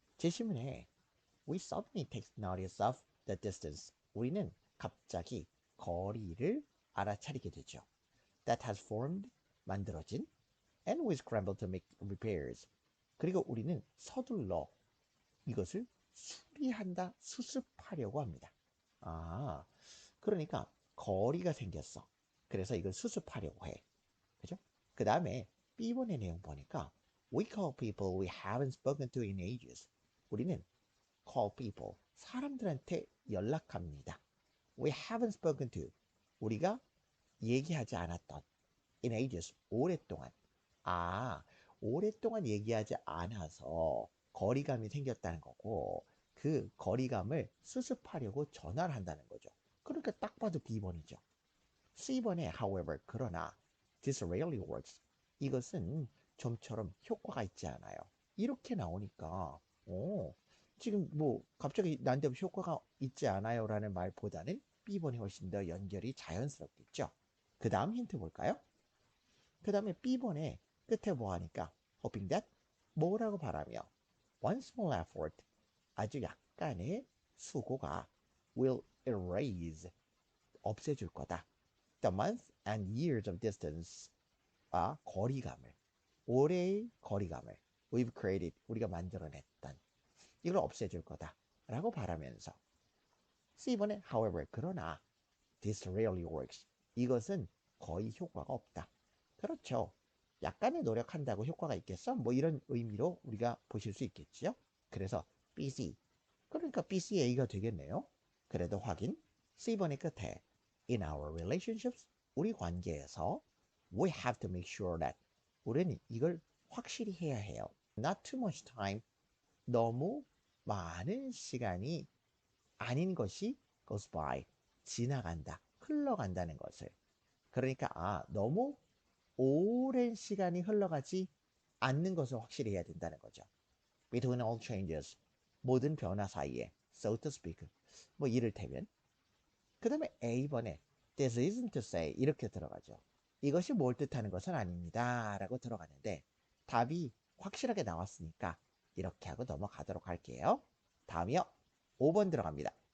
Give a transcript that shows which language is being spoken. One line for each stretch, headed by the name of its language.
English: 제시문에 We suddenly take notice of the distance.
Korean: 우리는 갑자기 거리를 알아차리게 되죠.
English: That has formed,
Korean: 만들어진.
English: And we scramble to make repairs.
Korean: 그리고 우리는 서둘러 이것을 수리한다, 수습하려고 합니다. 아, 그러니까 거리가 생겼어. 그래서 이걸 수습하려고 해. 그죠? 그 다음에 B번의 내용 보니까
English: We call people we haven't spoken to in ages.
Korean: 우리는
English: call people,
Korean: 사람들한테 연락합니다.
English: We haven't spoken to,
Korean: 우리가 얘기하지 않았던
English: in ages,
Korean: 오랫동안. 아, 오랫동안 얘기하지 않아서 거리감이 생겼다는 거고 그 거리감을 수습하려고 전화를 한다는 거죠. 그러니까 딱 봐도 B번이죠. C번에
English: however,
Korean: 그러나
English: this rarely works.
Korean: 이것은 좀처럼 효과가 있지 않아요. 이렇게 나오니까 지금 뭐 갑자기 난데없이 효과가 있지 않아요 라는 말보다는 B번이 훨씬 더 연결이 자연스럽겠죠. 그 다음 힌트 볼까요? 그 다음에 B번에 끝에 뭐 하니까
English: hoping that
Korean: 뭐라고 바라며
English: one small effort,
Korean: 아주 약간의 수고가
English: will erase,
Korean: 없애줄 거다.
English: The months and years of distance,
Korean: 거리감을, 올해의 거리감을
English: we've created,
Korean: 우리가 만들어냈던 이걸 없애줄 거다 라고 바라면서 C번에 however, 그러나
English: this rarely works,
Korean: 이것은 거의 효과가 없다. 그렇죠. 약간의 노력한다고 효과가 있겠어? 뭐 이런 의미로 우리가 보실 수 있겠죠. 그래서 BC, 그러니까 BCA가 되겠네요. 그래도 확인. C번의 끝에
English: in our relationships,
Korean: 우리 관계에서
English: we have to make sure that,
Korean: 우리는 이걸 확실히 해야 해요.
English: Not too much time,
Korean: 너무 많은 시간이 아닌 것이
English: goes by,
Korean: 지나간다, 흘러간다는 것을. 그러니까 너무 오랜 시간이 흘러가지 않는 것을 확실히 해야 된다는 거죠.
English: Between all changes,
Korean: 모든 변화 사이에,
English: so to speak,
Korean: 뭐 이를테면. 그 다음에 A번에
English: this isn't to say,
Korean: 이렇게 들어가죠. 이것이 뭘 뜻하는 것은 아닙니다 라고 들어가는데 답이 확실하게 나왔으니까 이렇게 하고 넘어가도록 할게요. 다음이요. 5번 들어갑니다.